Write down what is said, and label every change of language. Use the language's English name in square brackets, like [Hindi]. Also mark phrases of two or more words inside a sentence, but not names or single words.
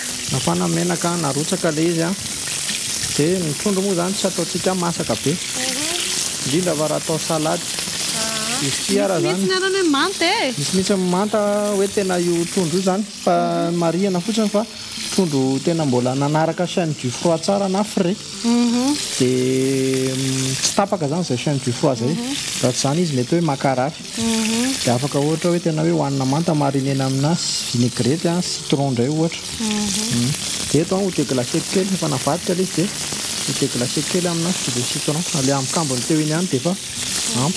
[Malagasy] Nafana menaka narotsaka ilay izy dia ny trondro moa zany tsy ataontsika masaka be. Indrindra fa raha atao salady. Misy hoe manta misy mihitsy manta hoe tena io trondro io zany fa marihana fotsiny fa trondro tena mbola nanaraka [French] chaîne du froid [Malagasy] tsara na frais. Dia tsy tapaka zany izay [French] chaîne du froid [Malagasy] zay. Raha tsy zany izy mety hoe makarary. Dia afaka ohatra hoe tena hoe hohanina manta marinena amina [French] vinaigrette citron [Malagasy] indray ohatra. Dia eto ho déglacé kely efa navadika ilay izy dia ho déglacé kely amina [French] jus de citron. [Malagasy] Ale amin'ny kambony teo iny ihany dia efa ampy.